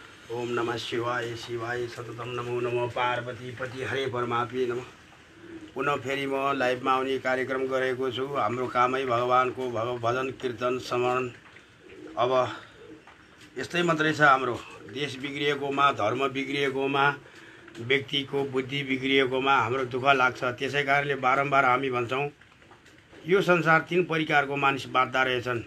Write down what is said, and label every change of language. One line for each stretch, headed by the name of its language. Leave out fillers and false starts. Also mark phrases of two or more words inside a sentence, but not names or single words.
Sanskrit: ओम नमः शिवाय शिवाय सततम नमो नमः पार्वती पति हरे परमात्मे नमः।
Nepali: पुनः फेरि म लाइभमा आउने कार्यक्रम गरेको छु। हाम्रो कामै भगवानको भजन कीर्तन स्मरण। अब यस्तै मात्रै छ हाम्रो देश बिग्रिएकोमा, धर्म बिग्रिएकोमा, व्यक्तिको बुद्धि बिग्रिएकोमा हाम्रो दुःख लाग्छ। त्यसै कारणले बारम्बार हामी भन्छौँ यो संसार 3 परिकारको मानिस बाँच्दा रहेछन्।